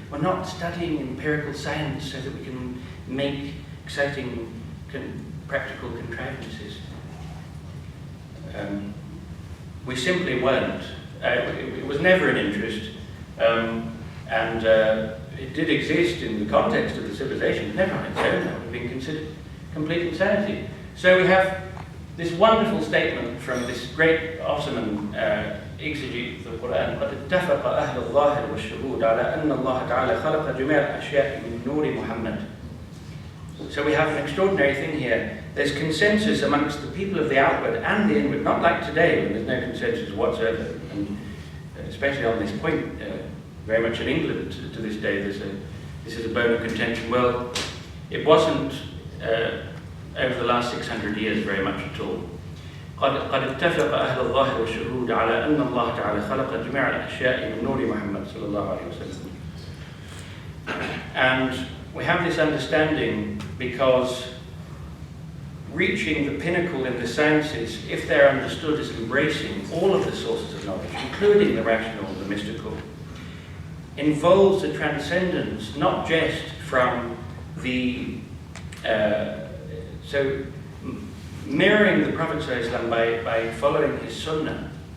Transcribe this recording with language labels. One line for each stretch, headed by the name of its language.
English: We're not studying empirical science so that we can make exciting practical contrivances. We simply weren't. It was never an interest, and it did exist in the context of the civilization, never on its own. That would have been considered complete insanity. So we have this wonderful statement from this great Ottoman exegete of the Quran:
Arabic: قد اتفق أهل الظاهر والشهود على أن الله تعالى خلق جميع الأشياء من نور محمد.
English: So we have an extraordinary thing here. There's consensus amongst the people of the outward and the inward, not like today when there's no consensus whatsoever, and especially on this point, very much in England to this day, this is a bone of contention. Well, it wasn't over the last 600 years very much at all.
Arabic: قد اتفق أهل الظاهر والشهود على أن الله تعالى خلق جميع الأشياء من نور محمد صلى الله عليه وسلم.
English: And we have this understanding because reaching the pinnacle in the sciences, if they're understood as embracing all of the sources of knowledge, including the rational and the mystical, involves a transcendence not just from the so mirroring the Prophet ﷺ by following his sunnah.